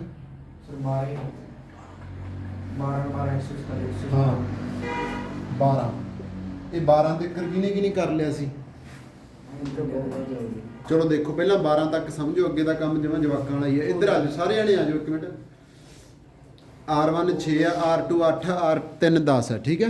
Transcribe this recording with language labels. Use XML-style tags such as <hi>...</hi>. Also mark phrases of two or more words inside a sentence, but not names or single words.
<hi>सर बारह बारह बारह एक सौ इकतालीस।</hi> <pa>ਹਾਂ 12। ਇਹ 12 ਤੱਕ ਕਿਹਨੇ ਕਰ ਲਿਆ ਸੀ? ਚਲੋ ਦੇਖੋ ਪਹਿਲਾਂ 12 ਤੱਕ ਸਮਝੋ, ਅੱਗੇ ਦਾ ਕੰਮ ਜਿਵੇਂ ਜਵਾਕਾਂ ਵਾਲਾ ਹੀ ਹੈ। ਇੱਧਰ ਆ ਜਾਓ ਸਾਰੇ ਜਣੇ ਆ ਜਾਓ ਇੱਕ ਮਿੰਟ। R1 6 ਆ, R2 8 ਆ, R3 10 ਹੈ, ਠੀਕ ਹੈ।</pa>